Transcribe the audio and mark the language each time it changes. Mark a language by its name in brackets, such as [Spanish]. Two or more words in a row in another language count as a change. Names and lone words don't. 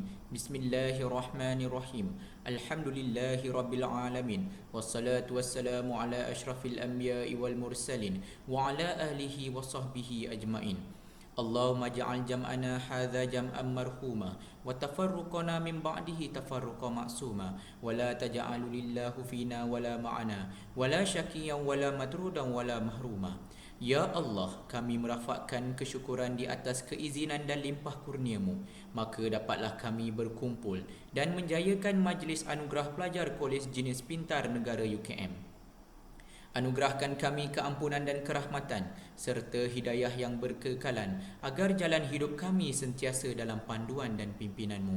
[Arabic] بسم الله الرحمن الرحيم. الحمد لله رب العالمين. والصلاة والسلام على أشرف الأنبياء والمرسلين وعلى آله وصحبه أجمعين. اللهم اجعل جمعنا هذا جمعا مرحوما وتفرقنا من بعده تفرقا معصوما ولا تجعل لله فينا ولا معنا ولا شقيا ولا مطرودا ولا محروما. [Malay] Ya Allah, kami merafakkan kesyukuran di atas keizinan dan limpah kurnia-Mu, maka dapatlah kami berkumpul dan menjayakan majlis anugerah pelajar Kolej Jenis Pintar Negara UKM. Anugerahkan kami keampunan dan kerahmatan serta hidayah yang berkekalan agar jalan hidup kami sentiasa dalam panduan dan pimpinan-Mu.